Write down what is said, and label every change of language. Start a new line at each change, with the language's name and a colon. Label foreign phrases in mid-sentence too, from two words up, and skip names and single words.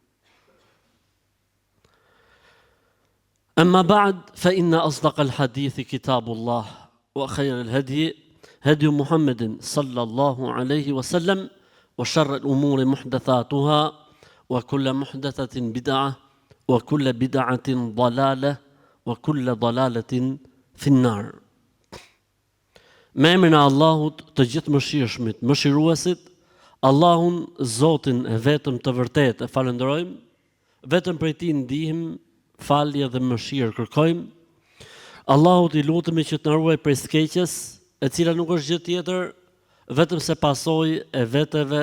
Arabic: أما بعد فإن أصدق الحديث كتاب الله وخير الهدي هدي محمد صلى الله عليه وسلم وشر الأمور محدثاتها وكل محدثة بدعة وكل بدعة ضلالة وكل ضلالة في النار.
Albanian: Me emrin e Allahut të gjithë mëshirshmit, mëshiruesit, Allahun Zotin e vetëm të vërtetë e falenderojmë, vetëm prej Tij ndihim, falje dhe mëshirë kërkojmë. Allahut i lutemi që të na ruaj prej skeqjes, e cila nuk është gjë tjetër vetëm se pasojë e veteve,